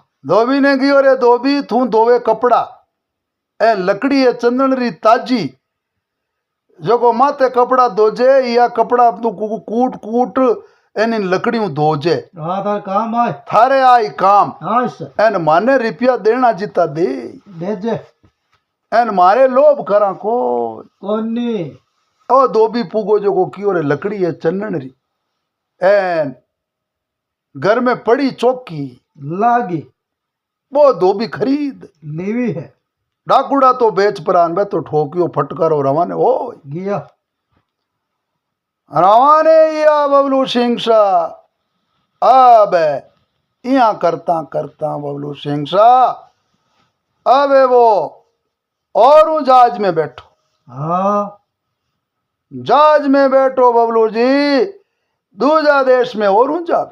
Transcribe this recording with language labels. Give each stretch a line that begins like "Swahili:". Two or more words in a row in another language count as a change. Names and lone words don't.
Marwari: धोबी ने गियो रे धोबी थू धोवे कपड़ा ए लकड़ी है चंदन री ताजी जो माथे कपड़ा धोजे या कपड़ा तू कूट कूट एन लकड़ी धोजे आधार काम आय थारे आई काम आशा एन माने रुपया देना जीता दे देजे एन मारे लोभ करा को कोनी ओ धोबी पूगो जो कियो रे लकड़ी है चंदन री एन घर में पड़ी चौकी लागी वो धोबी खरीद लीवी है डाकुड़ा तो बेच परान बे तो ठोकियो फटकारो रवाने ओ गिया रवाने या बबलू सिंह सा अब यहाँ करता करता बबलू सिंह सा अब वो और जहाज में बैठो हाँ जहाज में बैठो बबलू जी दूजा देश में और जावे